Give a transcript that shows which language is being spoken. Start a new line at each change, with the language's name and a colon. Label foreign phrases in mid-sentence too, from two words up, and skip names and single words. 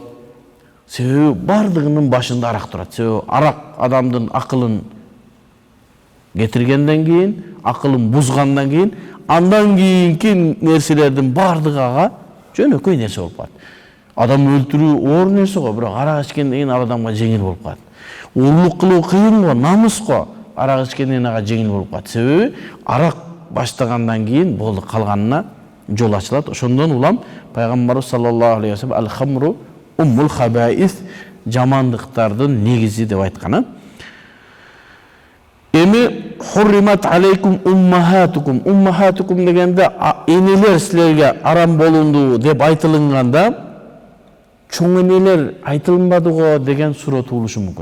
Kyrgyz: Себеби бардыгынын башында арак турат. Себеби арак адамдын акылын кетиргенден кийин, акылын бузгандан кийин, андан кийинки нерселердин бардыгы ага жөнөкөй нерсе болуп калат. Адам өлтүрүү оор нерсе го, бирок арак ичкенден кийин ал адамга жеңил болуп калат. Уурлук кылуу кыйын го, намыс го, арак ичкенден кийин ага жеңил болуп калат. Себеби арак баштагандан кийин болду калганына жол ачылат. Ошондон улам Пайгамбарыбыз
Arabic: صلى الله عليه وسلم الخمر أم الخبائث
Kyrgyz: жамандыктардын негизи деп айткан.
Arabic: Эми حرمت عليكم أمهاتكم.
Kyrgyz: Уммахатукум дегенде энелер силерге арам болунду деп айтылганда чоң энелер айтылбады го деген суроо туулушу мүмкүн.